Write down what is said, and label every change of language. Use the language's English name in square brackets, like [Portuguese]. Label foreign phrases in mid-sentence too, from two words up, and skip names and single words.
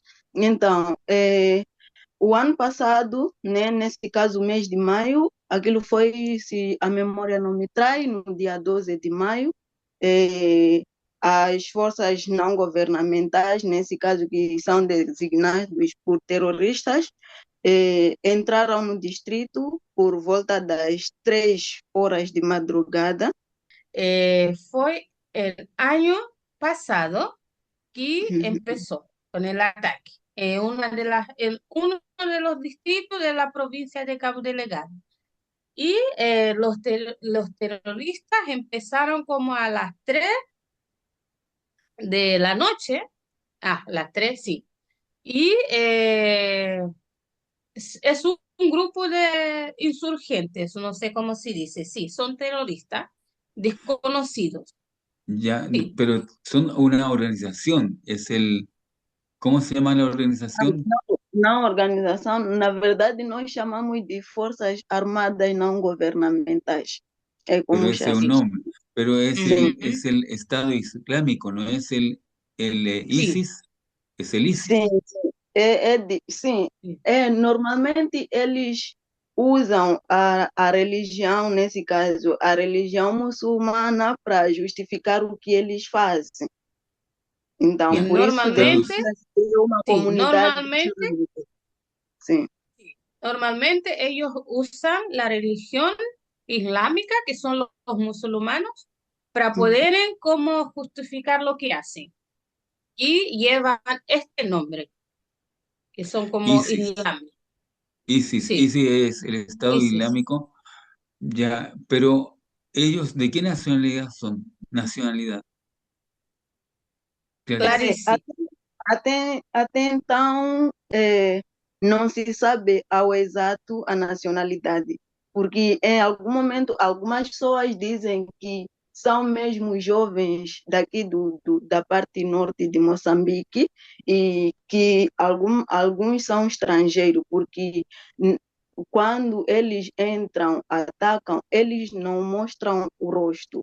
[Portuguese] Então, o ano passado, né, nesse caso, o mês de maio, aquilo foi, se a memória não me trai, no dia 12 de maio, eh, as forças não governamentais, nesse caso que são designados por terroristas, entraram no distrito por volta das 3 horas de madrugada. [Spanish] Fue el año pasado que empezó con el ataque en uno de los distritos de la provincia de Cabo Delgado. Y los terroristas empezaron como a las 3 de la noche, las 3 sí, y es un grupo de insurgentes, no sé cómo se dice, sí, son terroristas desconocidos. Ya, Sí, pero son una organización. ¿Cómo se llama la organización? [Portuguese] Na organização, na verdade, nós chamamos de Forças Armadas Não Governamentais. É [Spanish] Pero como ese es un [Portuguese] chamamos. [Spanish] nombre. Pero [Portuguese] Sim, [Spanish] es el Estado Islámico, no es el sí, ISIS, es el ISIS. [Portuguese] sim, sim. Sim, [Spanish] sí. [Portuguese] normalmente eles usam a religião, nesse caso, a religião muçulmana para justificar o que eles fazem. Então, [Spanish] Ya, [Portuguese] por isso Normalmente, deveria ser uma [Spanish] sí, [Portuguese] comunidade [Spanish] normalmente, [Portuguese] islâmica. Sim. [Spanish] sí, normalmente ellos usan la religión islámica, que son los musulmanes, para poder como justificar lo que hacen. Y llevan este nombre, que son como ISIS, islámicos. Sí, ISIS es el Estado ISIS. Islámico, ya, pero ellos, ¿de qué nacionalidad son? Nacionalidad, Clarice. Clarice. [Portuguese] Até então, não se sabe ao exato a nacionalidade, porque em algum momento algumas pessoas dizem que são mesmo jovens daqui da parte norte de Moçambique e que alguns são estrangeiros, porque n- quando eles entram, atacam, eles não mostram o rosto.